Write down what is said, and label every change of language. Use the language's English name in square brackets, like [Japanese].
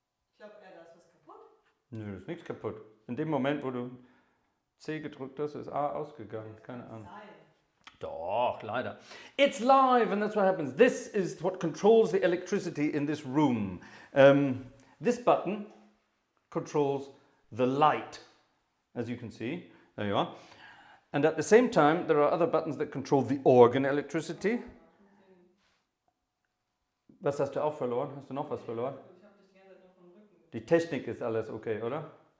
[German] Ich glaube, da ist was kaputt. Nö, da ist nichts kaputt. In dem Moment, wo du C gedrückt hast, ist A ausgegangen. Keine Ahnung. Doch, leider. [English] It's live, and that's what happens. This is what controls the electricity in this room. This button controls the light, as you can see. There you are. And at the same time, there are other buttons that control the organ electricity. [German] Was hast du auch verloren? Hast du noch was verloren? Ich habe dich die ganze Zeit nur vom Rücken. Die Technik ist alles okay, oder?